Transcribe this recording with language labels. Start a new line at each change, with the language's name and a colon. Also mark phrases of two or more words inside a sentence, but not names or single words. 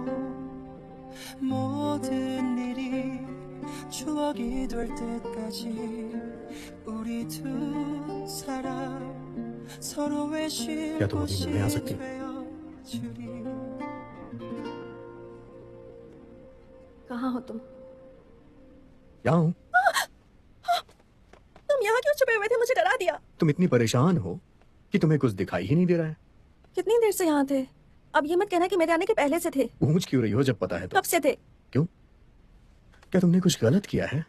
Korean: 모든 일이 추억이 될 때까지 우리 두 사람 서로의 쉴 곳이 되어주리.
Hindi: कहाँ हो तुम? यहाँ हूँ। तुम यहाँ क्यों छुपे हुए थे? मुझे डरा दिया। तुम इतनी परेशान हो कि तुम्हें कुछ दिखाई ही नहीं दे रहा है। कितनी देर से यहाँ थे? अब ये मत कहना कि मेरे आने के पहले से थे। पूछ क्यों रही हो जब पता है तो? कब से थे? क्यों? क्या तुमने कुछ गलत किया है?